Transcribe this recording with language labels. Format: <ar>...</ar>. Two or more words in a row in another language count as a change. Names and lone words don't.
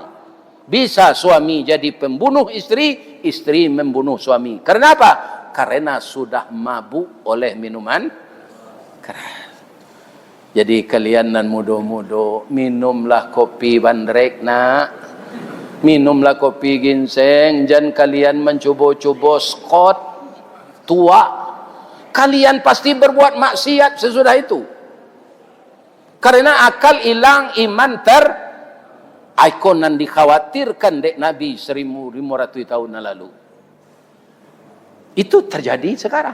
<id>Bisa suami jadi pembunuh istri, istri membunuh suami. Karena apa? Karena sudah mabuk oleh minuman keras. Jadi kalian</id> <min>nan mudo-mudo</min> <id>minumlah kopi bandrek nak. Minumlah kopi ginseng, jangan kalian mencuba-cuba skot tua. Kalian pasti berbuat maksiat sesudah itu. Karena akal hilang, iman ikonan dikhawatirkan dek Nabi 1500 tahun lalu. Itu terjadi sekarang.</id>